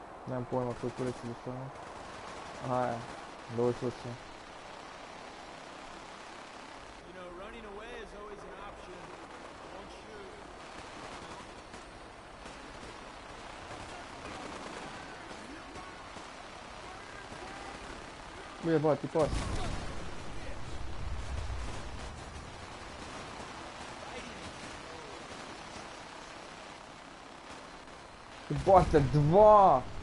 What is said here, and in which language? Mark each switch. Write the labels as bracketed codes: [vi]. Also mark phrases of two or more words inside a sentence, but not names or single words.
[hr] Nemam pojma koji kurac je došao. Aha, je. Došlo se. [en] You know, running away is always an option. Don't shoot. [hr] Ujebati pas. Jebate, dva!